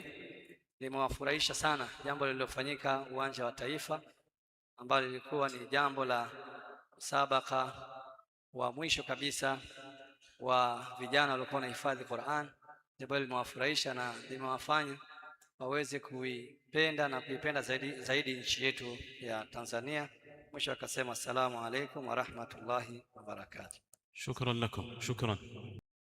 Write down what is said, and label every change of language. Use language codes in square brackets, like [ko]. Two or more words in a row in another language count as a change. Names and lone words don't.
[sw] Limewafurahisha sana jambo lililofanyika uwanja wa Taifa, ambalo lilikuwa ni jambo la musabaka wa mwisho kabisa wa vijana waliokuwa wanahifadhi Qur'an. Jambo hili limewafurahisha na limewafanya waweze kuipenda na kuipenda zaidi nchi yetu ya Tanzania. Mwisho akasema [ar] السلام عليكم ورحمة الله وبركاته. شكرا لكم. شكرا.